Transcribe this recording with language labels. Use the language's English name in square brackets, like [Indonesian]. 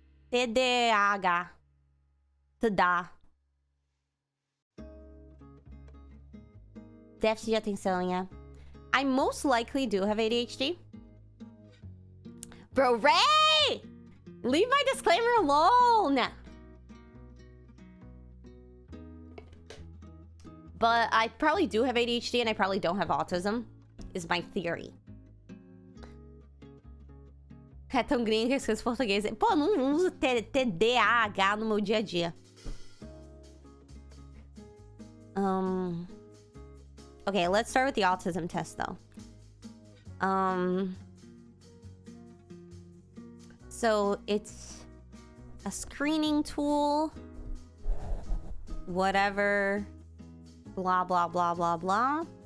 [Portuguese] TDAH. TDA. Déficit de atenção, yeah. [English] I most likely do have ADHD. Bro, Ray! Leave my disclaimer alone! But I probably do have ADHD and I probably don't have autism, is my theory. [Portuguese] É tão gringo que esqueço português. Pô, não uso TDAH no meu dia a dia. [English] Okay, let's start with the autism test, though. So it's a screening tool. Whatever. Blah, blah, blah, blah, blah.